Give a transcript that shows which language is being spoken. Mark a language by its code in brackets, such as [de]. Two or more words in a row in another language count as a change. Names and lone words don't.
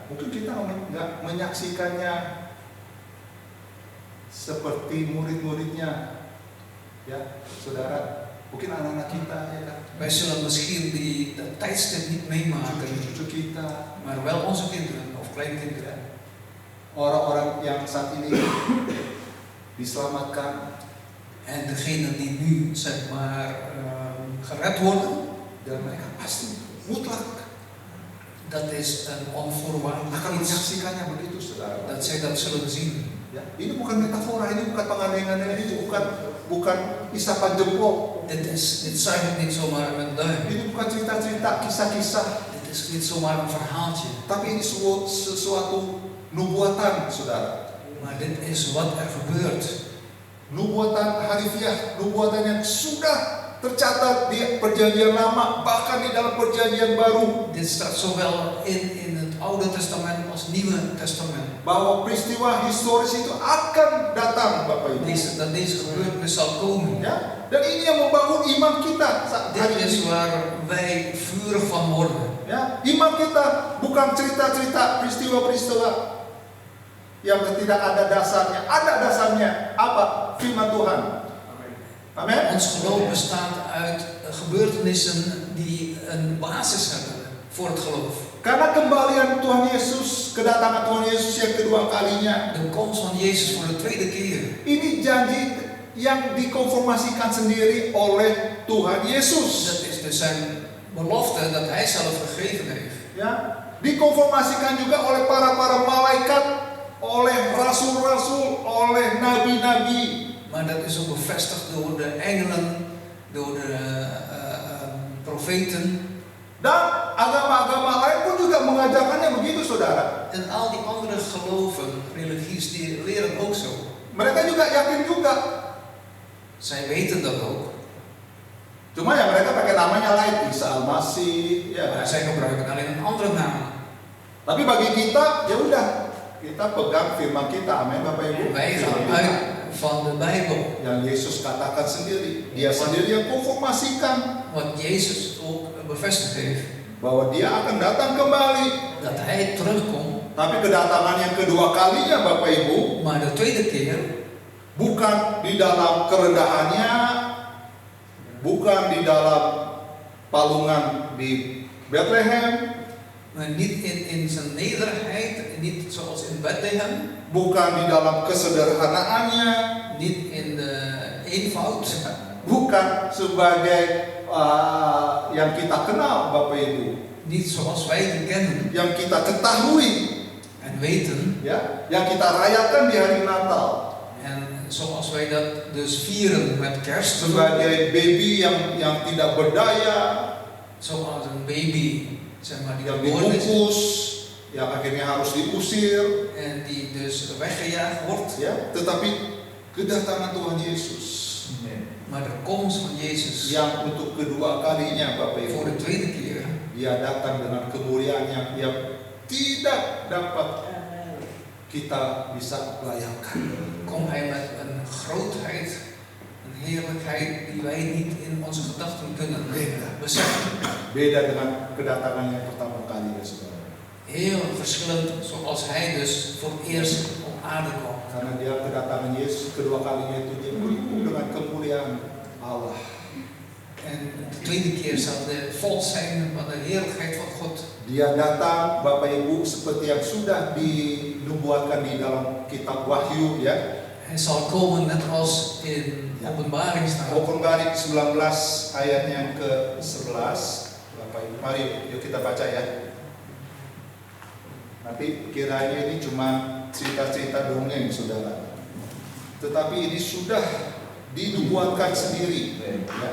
[id] Mungkin kita nggak menyaksikannya seperti murid-muridnya, ya saudara. Mungkin anak-anak kita, ya kan? [nl] wij zullen misschien dat tijdstip niet meemaken, [id] Cucu-cucu kita, [nl] maar wel onze kinderen of kleinkinderen. [id] orang-orang yang saat ini diselamatkan [nl] En degenen die nu zeg maar gered worden, [id] dan mereka pasti mutlak [nl] dat is een onvoorwaardelijk [id] akan [nl] iets [id] menyaksikannya begitu, saudara. [nl] dat zij dat zullen zien. [id] Ya, ini bukan metafora, ini bukan pengandaian, ini bukan isapan jempol. [nl] Dit zuigt niet zomaar met een duim. [id] Ini bukan cerita-cerita, kisah-kisah, [nl] Dit is niet zomaar een verhaaltje. [id] tapi ini sesuatu nubuatan, saudara. [nl] Maar dit is wat er gebeurt. [id] Nubuatan harifiah, nubuatan yang sudah tercatat di perjanjian lama, bahkan di dalam perjanjian baru, [nl] Dit staat zowel in het Oude Testament als Nieuwe Testament. [id] bahwa peristiwa historis itu akan datang, Bapak Ibu. [nl] Dat deze gebeurtenis zal komen. [id] Ya, dan ini yang membangun iman kita saat [nl] Dit [id] hari [nl] is [id] ini. [nl] waar wij vurig van worden. [id] Ya, iman kita bukan cerita-cerita peristiwa-peristiwa yang tidak ada dasarnya. Ada dasarnya apa? Firman Tuhan. Amin. [nl] Ons geloof bestaat uit gebeurtenissen die een basis hebben voor het geloof. [id] Karena kembalian Tuhan Yesus, kedatangan Tuhan Yesus yang kedua kalinya, [nl] De komst van Jezus voor de tweede keer. [id] ini janji yang dikonfirmasikan sendiri oleh Tuhan Yesus. [nl] Dat is dus zijn belofte dat hij zelf gegeven heeft. [id] Ya, dikonfirmasikan juga oleh para malaikat, oleh rasul-rasul, oleh nabi-nabi. [nl] Maar dat is ook bevestigd door de engelen, door de profeten. [id] Dan agama-agama lain pun juga mengajarkannya begitu, saudara. [nl] En al die andere geloven, religies, die leren ook zo. [id] Mereka juga yakin juga. [nl] Zij weten dat ook. [id] Cuma ya mereka pakai namanya lain, Isa Al-Masih, ya. [nl] Maar zij gebruiken alleen een andere naam. [id] Tapi bagi kita, ya udah, kita pegang firman kita, amin Bapak Ibu. [nl] Wij gaan [id] Firman [nl] uit [id] kita. [nl] van de Bijbel. [id] Yang Yesus katakan sendiri, dia sendiri yang konfirmasikan [nl] Wat Jezus ook bevestigd heeft. [id] bahwa dia akan datang kembali. [nl] Dat hij terugkomt. [id] Tapi kedatangan yang kedua kalinya Bapak Ibu, [nl] Maar de tweede keer [id] bukan di dalam kerendahannya, bukan di dalam palungan di Bethlehem, [nl] maar niet in zijn nederigheid, niet zoals in Bethlehem, [id] bukan di dalam kesederhanaannya, [nl] niet in de eenvoud, [id] bukan sebagai yang kita kenal Bapak Ibu, [nl] niet zoals wij die kennen [id] yang kita ketahui, [nl] en weten, [id] ya, yang kita rayakan di hari Natal, [nl] en zoals wij dat dus vieren met kerst, [id] sebagai baby yang tidak berdaya, [nl] zoals een baby, zeg maar, die [id] yang [nl] geboren is [id] dibungkus, yang akhirnya harus diusir, [nl] en die dus weggejaagd wordt. [id] ya, tetapi kedatangan Tuhan Yesus [nl] Maar de komst van Jezus [id] yang untuk kedua kalinya Bapak Ibu, [nl] voor de tweede keer, [id] dia datang dengan kemuliaan yang tidak dapat kita bisa bayangkan. [nl] komt hij met een grootheid, een heerlijkheid die wij niet in onze gedachten kunnen beseffen. [id] Beda dengan kedatangan yang pertama kali, ya saudara. [nl] Heel verschillend zoals hij dus voor het eerst op aarde kwam. [id] Karena dia kedatangan Yesus kedua kalinya itu dia penuh dengan kemuliaan Allah. [nl] En de tweede keer zal de vol zijn van de heerlijkheid van God. [id] Dia datang, Bapak Ibu, seperti yang sudah dinubuatkan di dalam kitab Wahyu, ya. [nl] Hij zal komen net als in Openbaring staat. [id] Openbaring 19 ayatnya yang ke-11. Bapak Ibu, mari yuk kita baca ya. Nanti kiranya ini cuma cerita-cerita dongeng, saudara. Tetapi ini sudah dinubuatkan sendiri. Ya.